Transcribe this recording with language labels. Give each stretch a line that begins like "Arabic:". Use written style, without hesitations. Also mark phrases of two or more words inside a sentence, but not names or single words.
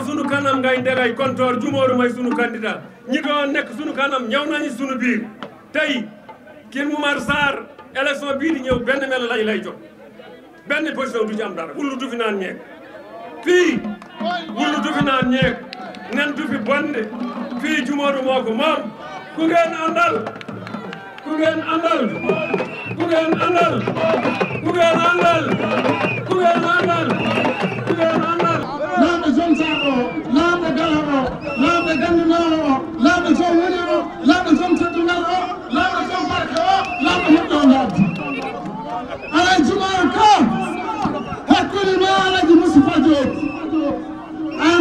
Wolof: sunu kanam ngay ndegay kontoor Djumorou mooy sunu candidat ñi doon nekk sunu kanam ñëw nañu sunu biir tey Kër Momar Sarr élection bii di ñëw benn mel lañ lay jox benn position du ci am dara wullu du fi naan ñeeg fii wullu du fi naan ñeeg nen du fi bonde fii Djumorou moo ko moom ku ngeen àndal ku ngeen àndal ku ngeen àndal ku ngeen àndal ku ngeen àndal ku ngeen àndal
Fula: laaɓe zone Sarr o laaɓe Gala o laaɓe Gandinaawo o laaɓe zone Woni o laaɓe zone Teddungal o laaɓe zone Barke o laaɓe moƴƴo laabdi alay Djumorou Ka hakkude ma alaji Moustapha Diop an